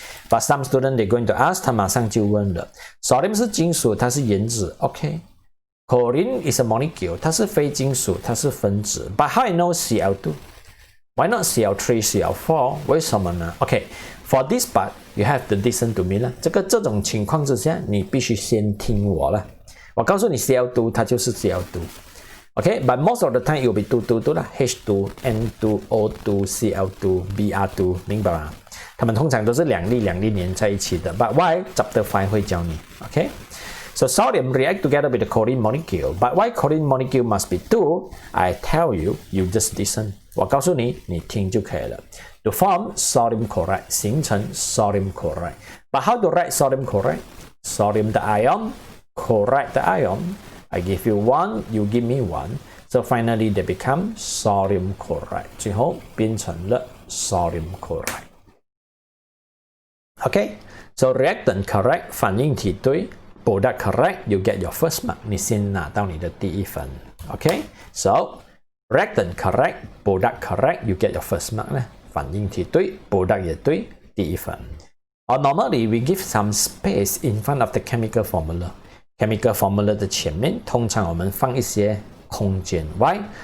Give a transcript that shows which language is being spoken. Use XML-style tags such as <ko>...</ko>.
<en>But some student they're going to ask，</en> <zh>他马上就问了 ，Sodium 是金属，它是原子 ，OK。</zh> <en>Chlorine is a molecule，</en> <zh>它是非金属，它是分子。</zh> <en>But how I know Cl2? Why not Cl3, Cl4?</en> <zh>为什么呢</zh> <en>？OK，for this part you have to listen to me 啦。</en> <zh>这种情况之下，你必须先听我啦。我告诉你 Cl2 它就是 Cl2。</zh> <en>Okay, but most of the time it will be 2 啦 ，H2, N2, O2, Cl2, Br2， 明白吗？</en> <zh>它们通常都是两粒连在一起的。</zh> <en>But why?</en> <zh>Chapter 5会教你。</zh> <en>Okay, so sodium react together with the chlorine molecule. But why chlorine molecule must be 2? I tell you, you just listen.</en> <zh>我告诉你，你听就可以了。</zh> <en>To form sodium chloride，</en> <zh>形成</zh> <en>sodium chloride. But how to write sodium chloride? Sodium 的 ion, chloride 的 ion.I give you 1, you give me 1. So finally they become sodium chloride.</en> <zh>最后变成了 sodium chloride.</zh> <en>Okay, so reactant correct,</en> <zh>反应体对</zh> <en>product correct, you get your first mark.</en> <zh>你先拿到你的第一分</zh> <en>Okay, so reactant correct, product correct, you get your first mark.</en> <zh>反应体对 product 也对第一分</zh> <en>Or normally we give some space in front of the chemical formula.</en> <zh>chemical formula 的前面通常我们放一些空间</zh> <en>Why?</en>